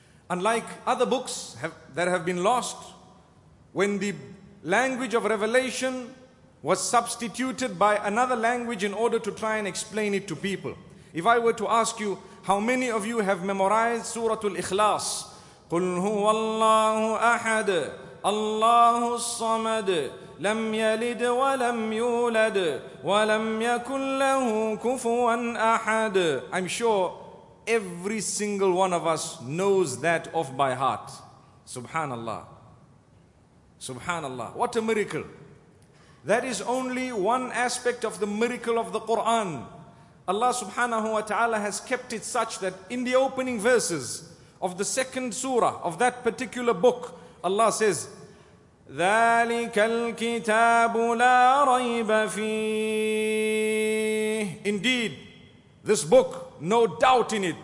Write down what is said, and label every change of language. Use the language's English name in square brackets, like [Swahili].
[English] Unlike other books that have been lost, when the language of revelation was substituted by another language in order to try and explain it to people. If I were to ask you, how many of you have memorized Surah Al-Ikhlas? [Arabic] قُلْ هُوَ اللَّهُ أَحَدٌ اللَّهُ الصَّمَدٌ لَمْ يَلِدْ وَلَمْ يُولَدْ وَلَمْ يَكُنْ لَهُ كُفُوًا أَحَدٌ [English] I'm sure every single one of us knows that off by heart. Subhanallah. Subhanallah. What a miracle. That is only one aspect of the miracle of the Quran. Allah subhanahu wa ta'ala has kept it such that in the opening verses of the second surah of that particular book, Allah says, [Arabic] ذَلِكَ الْكِتَابُ لَا رَيْبَ فِيهِ [English] Indeed, this book, no doubt in it.